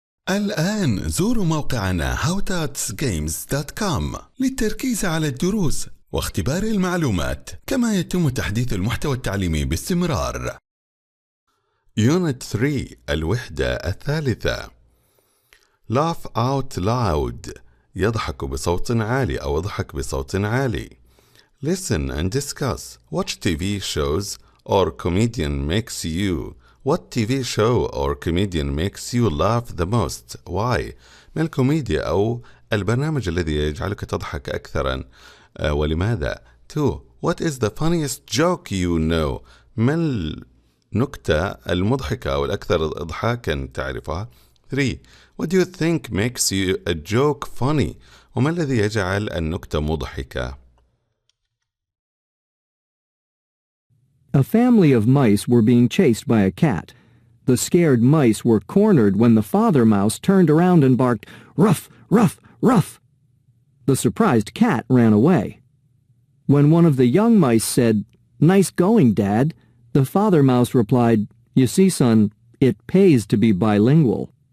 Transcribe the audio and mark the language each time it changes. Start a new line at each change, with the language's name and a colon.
Arabic: الآن زوروا موقعنا howtatsgames.com للتركيز على الدروس واختبار المعلومات، كما يتم تحديث المحتوى التعليمي باستمرار.
English: Unit 3
Arabic: الوحدة الثالثة.
English: Laugh out loud
Arabic: يضحك بصوت عالي أو اضحك بصوت عالي.
English: Listen and discuss. Watch TV shows or comedian makes you. What TV show or comedian makes you laugh the most? Why?
Arabic: ما الكوميديا أو البرنامج الذي يجعلك تضحك أكثرا؟ ولماذا؟ 2.
English: What is the funniest joke you know?
Arabic: ما النكتة المضحكة أو الأكثر إضحاكا تعرفها؟ 3.
English: What do you think makes you a joke funny?
Arabic: وما الذي يجعل النكتة مضحكة؟
English: A family of mice were being chased by a cat. The scared mice were cornered when the father mouse turned around and barked, "Ruff, ruff, ruff!" The surprised cat ran away. When one of the young mice said, "Nice going, Dad," the father mouse replied, "You see, son, it pays to be bilingual."